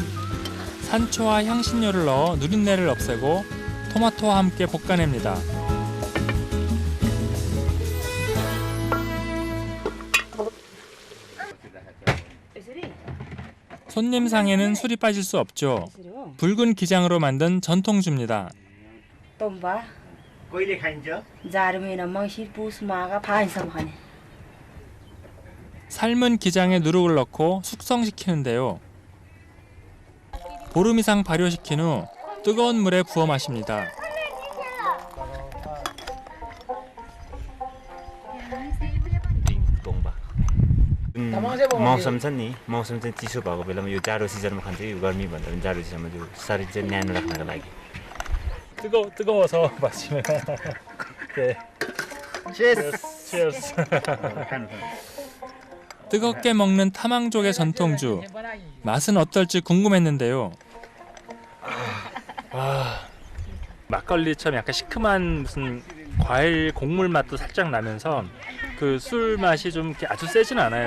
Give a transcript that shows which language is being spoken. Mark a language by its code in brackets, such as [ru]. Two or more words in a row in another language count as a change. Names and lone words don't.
[ko] 산초와 향신료를 넣어 누린내를 없애고 토마토와 함께 볶아냅니다. 손님상에는 술이 빠질 수 없죠. 붉은 기장으로 만든 전통주입니다. 똥바 [ne] कहिले खाइन्छ? जाडो महिना मङ्सिर पुस माघ फागुनसम्म खाने. [ko] 삶은 기장에 누룩을 넣고 숙성시키는데요. 보름 이상 발효시킨 후 뜨거운 물에 부어 마십니다. [ne] मौसम छ नि मौसम चाहिँ चिसो भएको बेलामा यो जाडो सिजनमा खान्छ यो गर्मी भन्दा पनि जाडो सिजनमा त्यो शरीर चाहिँ न्यानो राख्नको लागि [ko] 뜨거워서 마시면 네. Cheers. 뜨겁게 먹는 타망족의 전통주. 맛은 어떨지 궁금했는데요. 막걸리처럼 약간 시큼한 무슨 과일 곡물 맛도 살짝 나면서 그 술 맛이 좀 이렇게 아주 세진 않아요.